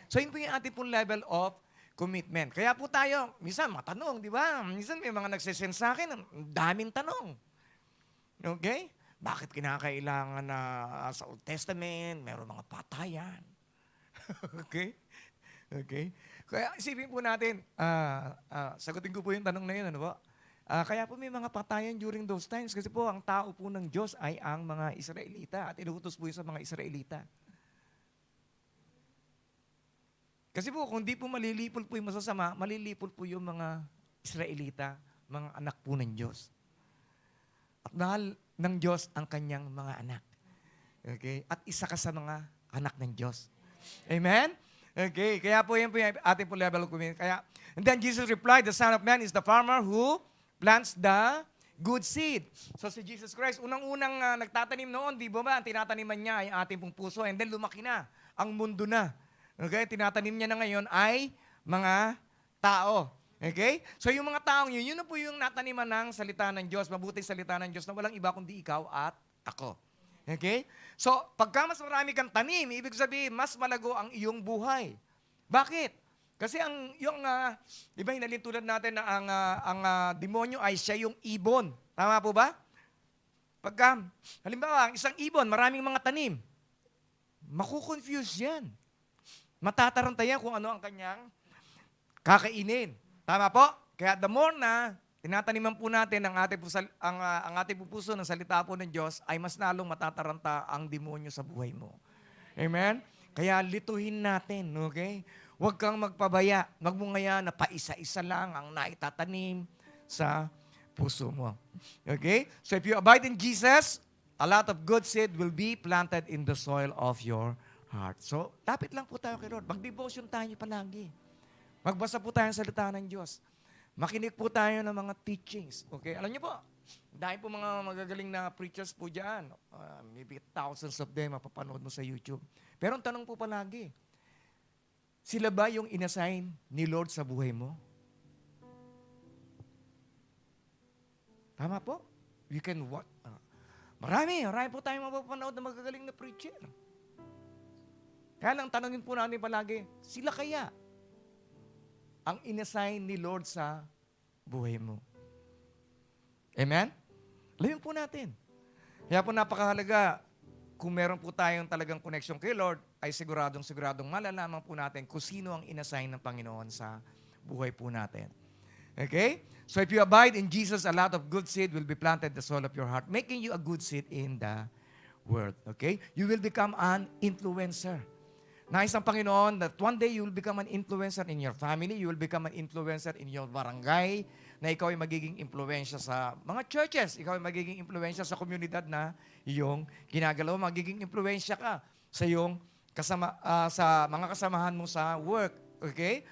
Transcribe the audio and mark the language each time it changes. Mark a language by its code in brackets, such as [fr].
[tl] So, yun po yung ating pong [en] level of commitment. [tl] Kaya po tayo, minsan matanong, di ba? Minsan may mga nagsisend sa akin, ang daming tanong. Okay? Bakit kinakailangan na sa Old Testament, meron mga patayan? Okay? Okay? Kaya isipin po natin, sagutin ko po yung tanong na yun, ano ba? Kaya po may mga patayan [en] during those times [tl] kasi po ang tao po ng Diyos ay ang mga Israelita at inuutos po yun sa mga Israelita. Kasi po kung di po malilipol po yung masasama, malilipol po yung mga Israelita, mga anak po ng Diyos. At mahal ng Diyos ang kanyang mga anak. Okay? At isa ka sa mga anak ng Diyos. Amen? Okay, kaya po yan po yung ating po [en] level of commitment. And then Jesus replied, the Son of Man is the farmer who plants the good seed. [tl] So si Jesus Christ, unang-unang nagtatanim noon, di ba? Ang tinataniman niya ay ating pong puso and then lumaki na. Ang mundo na. Okay? Tinatanim niya na ngayon ay mga tao. Okay? So yung mga taong yun na po yung nataniman ng salita ng Diyos, mabuting salita ng Diyos na walang iba kundi ikaw at ako. Okay? So pagka mas marami kang tanim, ibig sabihin, mas malago ang iyong buhay. Bakit? Kasi di ba hinalin tulad natin na ang demonyo ay siya yung ibon. Tama po ba? Pagka, halimbawa, ang isang ibon, maraming mga tanim, makukonfuse yan. Matataranta yan kung ano ang kanyang kakainin. Tama po? Kaya the more na tinataniman po natin ang ating puso ng salita po ng Diyos, ay mas lalong matataranta ang demonyo sa buhay mo. Amen? Kaya lituhin natin, okay? Huwag kang magpabaya. Huwag mo ngayon na paisa-isa lang ang naitatanim sa puso mo. Okay? [en] So if you abide in Jesus, a lot of good seed will be planted in the soil of your heart. [tl] So, lapit lang po tayo kay Lord. Mag-devotion tayo palagi. Magbasa po tayo ng salita ng Diyos. Makinig po tayo ng mga teachings. Okay? Alam niyo po, dahil po mga magagaling na preachers po dyan. [en] Maybe thousands of them [tl] mapapanood mo sa YouTube. Pero ang tanong po palagi, sila ba yung inassign ni Lord sa buhay mo? Tama po? [en] You can what? [tl] Marami po tayong mapapanood na magagaling na preacher. Kaya lang tanongin po natin palagi, sila kaya ang inassign ni Lord sa buhay mo? Amen? Alamin po natin. Kaya po napakahalaga, kung meron po tayong talagang connection kay Lord, ay siguradong malalaman po natin kung sino ang inassign ng Panginoon sa buhay po natin. Okay? [en] So if you abide in Jesus, a lot of good seed will be planted in the soul of your heart, making you a good seed in the world. Okay? You will become an influencer. [tl] Nais ng Panginoon [en] that one day you will become an influencer in your family, you will become an influencer in your barangay, [tl] na ikaw ay magiging impluensya sa mga churches, ikaw ay magiging impluensya sa komunidad na iyong ginagalaw, magiging impluensya ka sa iyong sa mga kasamahan mo sa work. Okay?